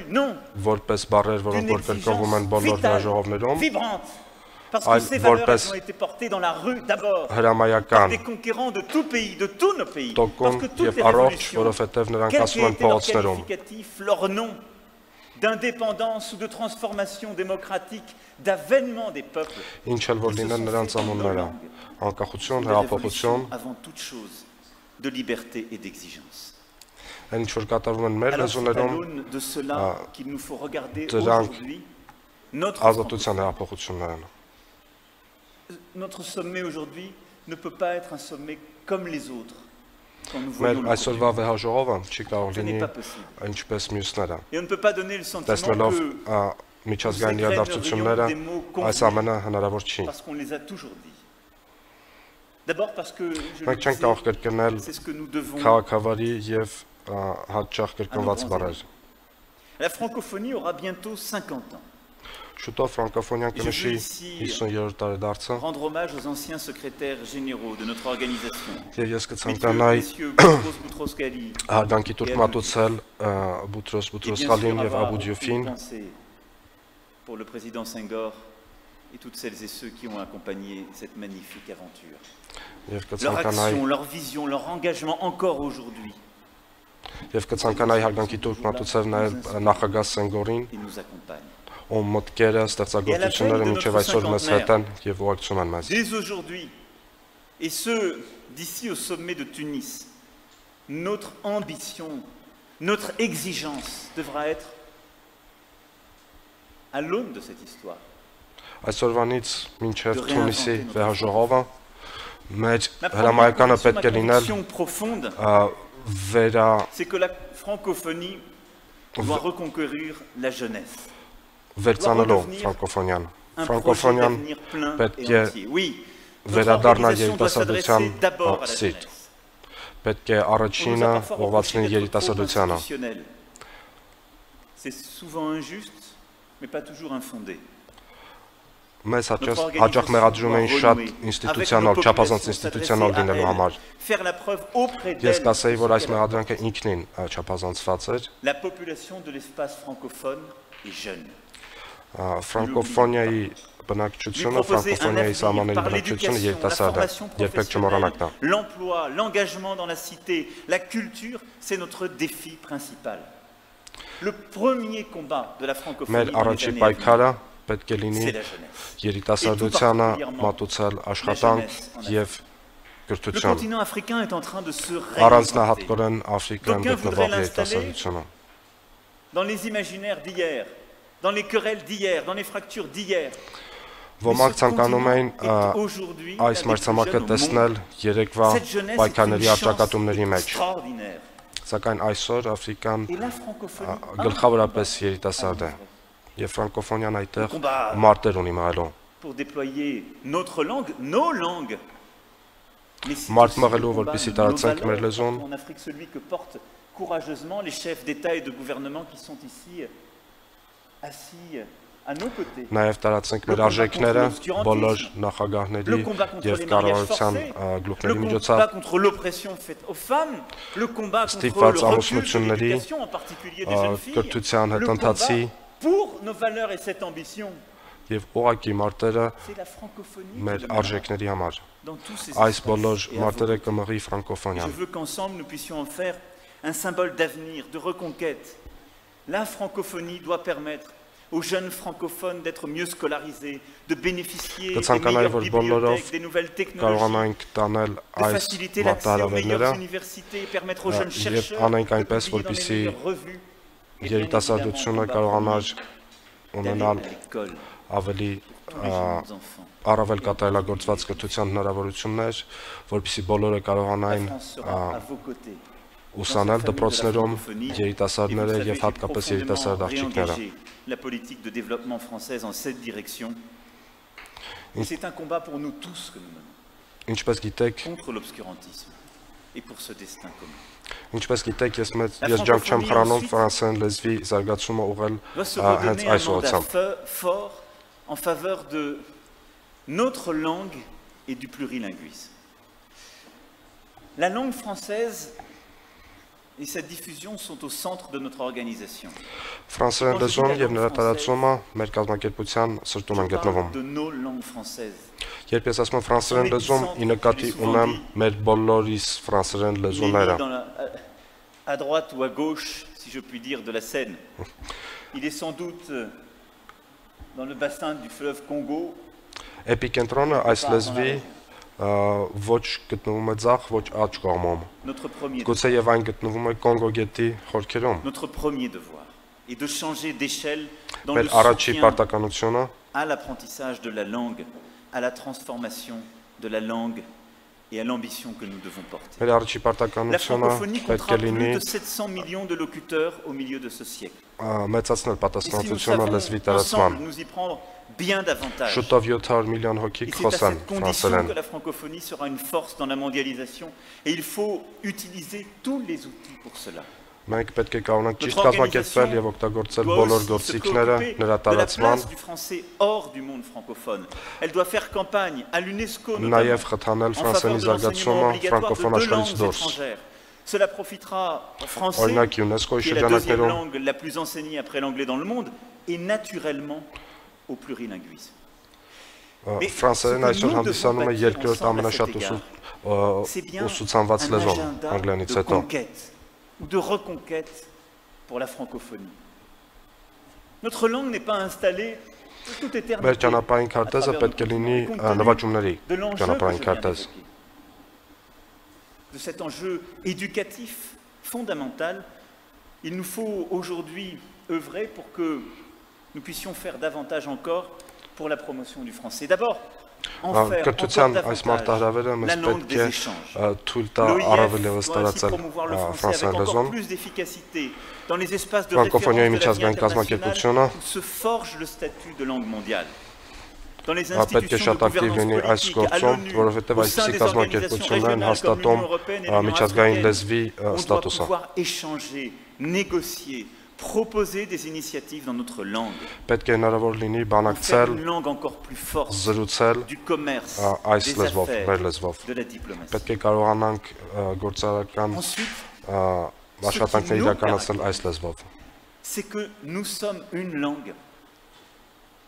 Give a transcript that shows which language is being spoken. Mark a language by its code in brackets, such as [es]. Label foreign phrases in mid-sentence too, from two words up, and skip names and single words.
[fr] Non, d'une exigence vitale, vibrante, parce que ces valeurs ont été portées dans la rue d'abord, par des conquérants de tout pays, de tous nos pays, parce que toutes les révolutions, quel qu'ait été leur qualificatif, leur nom, d'indépendance ou de transformation démocratique, d'avènement des peuples, ils se sont faits avant toute chose de liberté et d'exigence. C'est à l'aune de cela qu'il nous faut regarder aujourd'hui notre sommet aujourd'hui ne peut pas être un sommet comme les autres. [hy] Մեր այսօրվա վեհաժողովը չի կարող լինի ինչպես մյուսները։ Տեսնելով միջազգային իրադարձությունները, այս ամենը հնարավոր չի։ Մենք չենք կարող կրկնել քաղաքավարի եւ հաճախ կրկնված բառեր։ [fr] La francophonie aura bientôt 50 ans. [hy] Շուտով ֆրանկոֆոնիան կնշի 50-րդ տարեդարձը։ [fr] Rendre hommage aux anciens secrétaires généraux de notre organisation. [hy] Եվ ես կցանկանայի հարգանքի տուրք մատուցել Բուտրոս Բուտրոսխալին եւ Աբու Դիոֆին։ [fr] Pour le président Senghor et toutes celles et ceux qui ont accompagné cette magnifique aventure. Leur action, leur vision, leur engagement encore aujourd'hui. [hy] Եվ կցանկանայի հարգանքի տուրք մատուցել նաեւ նախագահ Սենգորին։ [fr] Ils nous accompagnent. Dès aujourd'hui, et ce, d'ici au sommet de Tunis, notre ambition, notre exigence devra être à l'aune de cette histoire. Profonde, c'est que la francophonie doit reconquérir la jeunesse. [hy] Վերցանելով ֆրանկոֆոնիան։ Ֆրանկոֆոնիան պետք է վերադառնա երիտասարդության սիրտ։ Պետք է առաջինը ուղղված լինի երիտասարդությանը։ [fr] C'est souvent injuste, mais pas toujours infondé. [hy] Մեզ հաճախ մեղադրում են շատ ինստիտուցիոնալ, չափազանց ինստիտուցիոնալ լինելու համար։ Ես կասեի, որ այս մեղադրանքը ինքնին չափազանցված էր։ [fr] La population de l'espace francophone est jeune. [hy] Ֆրանկոֆոնիայի բնակչությունը, ֆրանկոֆոնիայի սահմանների բնակչությունը երիտասարդ է, երբեք չմոռանանք դա։ [fr] L'emploi, l'engagement dans la cité, la culture, c'est notre défi principal. Le premier combat de la francophonie dans les années à venir, [hy] պետք է լինի երիտասարդությանը մատուցել աշխատանք եւ կրթություն։ Առանձնահատկորեն Աֆրիկայում գտնվող երիտասարդությունը։ [fr] Dans les imaginaires d'hier, dans les querelles d'hier, dans les fractures d'hier. [hy] Ոմանք ցանկանում էին այս մրցանակը տեսնել երեկվա պայքարների առճակատումների մեջ։ Սակայն այսօր Աֆրիկան գլխավորապես երիտասարդ է։ Եվ ֆրանկոֆոնիան այդտեղ մարտեր ունի մայլում։ Մարդ մղելու, որպեսզի տարածենք մեր լեզուն։ [fr] Courageusement les chefs d'État et de gouvernement qui sont ici assis à nos côtés. [hy] Նաև տարածենք մեր արժեքները բոլոր նախագահների եւ կառավարության գլուխների միջոցով։ [fr] Contre l'oppression faite aux femmes, le combat contre le recul de l'éducation, en particulier des jeunes filles. Le combat pour nos valeurs et cette ambition. [hy] Եվ ուղղակի մարտերը մեր արժեքների համար։ Այս բոլոր մարտերը կմղի ֆրանկոֆոնիան։ [fr] Je veux qu'ensemble nous puissions en faire un symbole d'avenir, de reconquête. La francophonie doit permettre aux jeunes francophones d'être mieux scolarisés, de bénéficier des meilleures bibliothèques, des nouvelles technologies, de faciliter l'accès aux meilleures universités et permettre aux jeunes chercheurs de publier dans les meilleures revues. [hy] Երիտասարդությունը կարողանար ունենալ ավելի առավել կատարելագործված կրթության հնարավորություններ, որպեսզի բոլորը կարողանային ուսանել դպրոցներում երիտասարդները եւ հատկապես երիտասարդ աղջիկները։ [fr] La politique de développement française en cette direction. C'est un combat pour nous tous que nous menons. [hy] Ինչպես գիտեք, [fr] contre l'obscurantisme et pour ce destin commun. [hy] Ինչպես գիտեք, ես ջանք չեմ խրանում ֆրանսերեն լեզվի զարգացումը ուղղել հենց այս ուղղությամբ։ [fr] Fort en faveur de notre langue et du plurilinguisme. La langue française et sa diffusion sont au centre de notre organisation. [hy] Ֆրանսերեն լեզուն եւ նրա տարածումը մեր կազմակերպության սրտում են գտնվում։ [fr] De nos langues françaises. [hy] Երբ ես ասում եմ ֆրանսերեն լեզուն, ի նկատի ունեմ մեր բոլորիս ֆրանսերեն լեզուները։ [fr] À droite ou à gauche, si je puis dire, de la Seine. Il est sans doute dans le bassin du fleuve Congo. [hy] Էպիկենտրոնը այս լեզվի ոչ գտնվում է ձախ, ոչ աջ կողմում։ Գուցե եւ այն գտնվում է Կոնգո գետի խորքերում։ [fr] Notre premier devoir est de changer d'échelle dans le soutien à l'apprentissage de la langue, à la transformation de la langue et à l'ambition que nous devons porter. La francophonie comptera plus de 700 millions de locuteurs au milieu de ce siècle. Et si nous savons ensemble nous y prendre bien davantage, et c'est à cette condition que la francophonie sera une force dans la mondialisation, et il faut utiliser tous les outils pour cela. [hy] Մենք պետք է կարողանանք ճիշտ կազմակերպել եւ օգտագործել բոլոր գործիքները նրա տարածման նաեւ խթանել ֆրանսերենի զարգացումը ֆրանկոֆոն աշխարհից դուրս։ [fr] Cela profitera aux Français, qui est la deuxième langue la plus enseignée après l'anglais dans le monde, et naturellement au plurilinguisme. Mais [hy] ֆրանսերեն այսօր հանդիսանում է երկրորդ ամենաշատ ուսուցանված լեզուն անգլերենից հետո։ [fr] Ou de reconquête pour la francophonie. Notre langue n'est pas installée toute éternité. De cet enjeu éducatif fondamental, il nous faut aujourd'hui œuvrer pour que nous puissions faire davantage encore pour la promotion du français. D'abord, [hy] կրթության այս մարտահրավերը մեզ պետք է թույլ տա առավել ևս տարածել ֆրանսերեն լեզուն։ Ֆրանկոֆոնիայի միջազգային կազմակերպությունը պետք է շատ ակտիվ լինի այս գործում, որովհետև այսպիսի կազմակերպություններ են հաստատում միջազգային լեզվի ստատուսը։ [fr] Proposer des initiatives dans notre langue. [hy] Պետք է հնարավոր լինի բանակցել, զրուցել այս լեզվով, մեր լեզվով։ Պետք է կարողանանք գործարարական աշխատանքներ իրականացնել այս լեզվով։ [fr] C'est que nous sommes une langue.